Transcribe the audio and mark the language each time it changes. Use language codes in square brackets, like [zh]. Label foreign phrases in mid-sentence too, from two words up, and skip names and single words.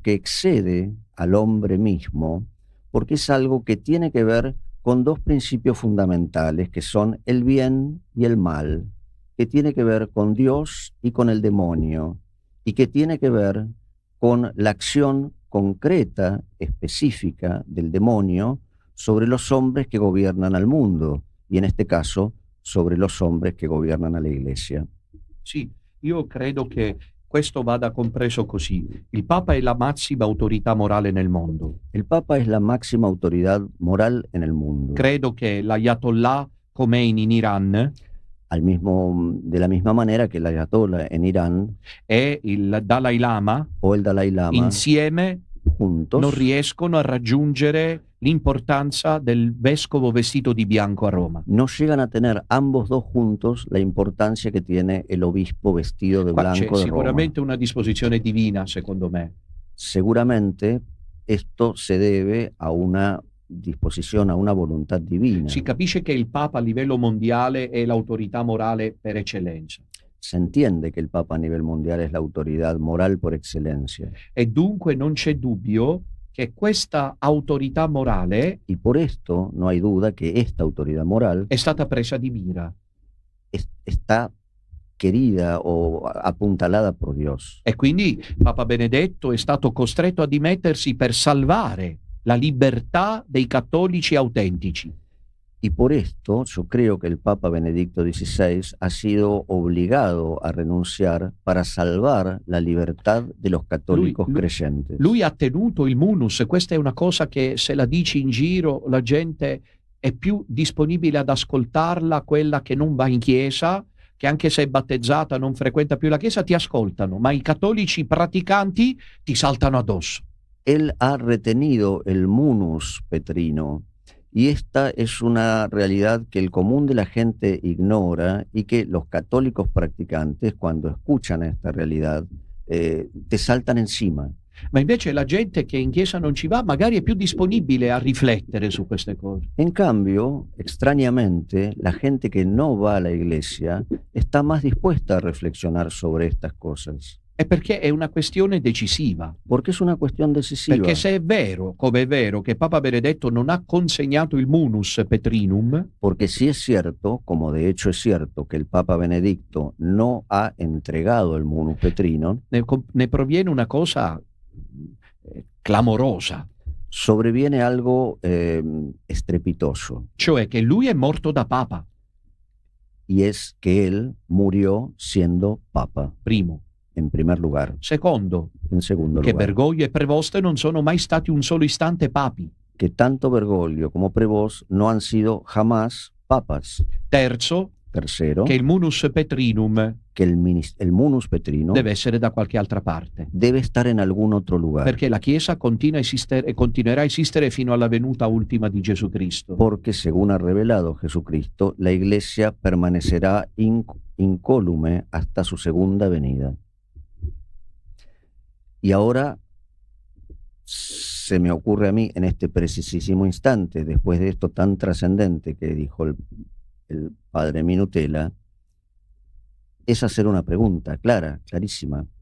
[es] que excede al hombre mismo, porque es algo que tiene que ver con dos principios fundamentales, que son el bien y el mal, que tiene que ver con Dios y con el demonio, y que tiene que ver con la acción concreta, específica del demonio sobre los hombres que gobiernan al mundo, y en este caso sobre los hombres que gobiernan a la Iglesia. [it] Sì, io credo che questo vada compreso così. Il Papa è la massima autorità morale nel mondo. [es] El Papa es la máxima autoridad moral en el mundo. [it] Credo che l'Ayatollah Khomeini in Iran [es] de la misma manera que el Ayatollah en Irán [it] e il Dalai Lama [es] o el Dalai Lama [it] insieme [es] juntos [it] non riescono a raggiungere l'importanza del vescovo vestito di bianco a Roma. [es] No llegan a tener ambos dos juntos la importancia que tiene el obispo vestido de blanco de Roma. [it] Sicuramente una disposizione divina, secondo me. [es] Seguramente esto se debe a una [it] disposizione, a una volontà divina. Si capisce che il Papa a livello mondiale è l'autorità morale per eccellenza. [es] se entiende que el Papa a nivel mundial es la autoridad moral por excelencia. [it] E dunque non c'è dubbio che questa autorità morale [es] Y por esto no hay duda que esta autoridad moral [it] è stata presa di mira. [es] está querida o apuntalada por Dios. [it] E quindi Papa Benedetto è stato costretto a dimettersi per salvare la libertà dei cattolici autentici. [es] Y por esto yo creo que el Papa Benedicto XVI ha sido obligado a renunciar para salvar la libertad de los católicos creyentes. [it] Lui ha tenuto il munus, questa è una cosa che se la dici in giro la gente è più disponibile ad ascoltarla, quella che non va in chiesa, che anche se è battezzata non frequenta più la chiesa, ti ascoltano, ma i cattolici praticanti ti saltano addosso. [es] Él ha retenido el munus petrino. Y esta es una realidad que el común de la gente ignora y que los católicos practicantes, cuando escuchan esta realidad, te saltan encima. [it] Ma invece la gente che in chiesa non ci va magari è più disponibile a riflettere su queste cose. [es] En cambio, extrañamente, la gente que no va a la iglesia está más dispuesta a reflexionar sobre estas cosas. [it] È perché è una questione decisiva. [es] Porque es una cuestión decisiva. [it] Perché se è vero, come è vero, che Papa Benedetto non ha consegnato il [la] munus petrinum, [es] Porque sí es cierto, como de hecho es cierto, que el Papa Benedicto no ha entregado el munus petrino, [it] ne proviene una cosa clamorosa, [es] sobreviene algo estrepitoso, [it] cioè che lui è morto da Papa, [es] y es que él murió siendo Papa, [it] primo. [es] en primer lugar. [it] Secondo, [es] En segundo [it] che [es] lugar, [it] Bergoglio e Prevost non sono mai stati un solo istante papi. [es] que tanto Bergoglio como Prevost no han sido jamás papas. [it] Terzo, [es] Tercero, [it] che il [la] munus petrinum [es] que el munus petrino [it] deve essere da qualche altra parte, [es] debe estar en algún otro lugar. [it] perché la Chiesa continua a esistere e continuerà a esistere fino alla venuta ultima di Gesù Cristo. [es] Porque según ha revelado Jesucristo, la iglesia permanecerá incólume hasta su segunda venida. Y ahora se me ocurre a mí en este precisísimo instante, después de esto tan trascendente que dijo el padre Minutela, es hacer una pregunta clara, clarísima.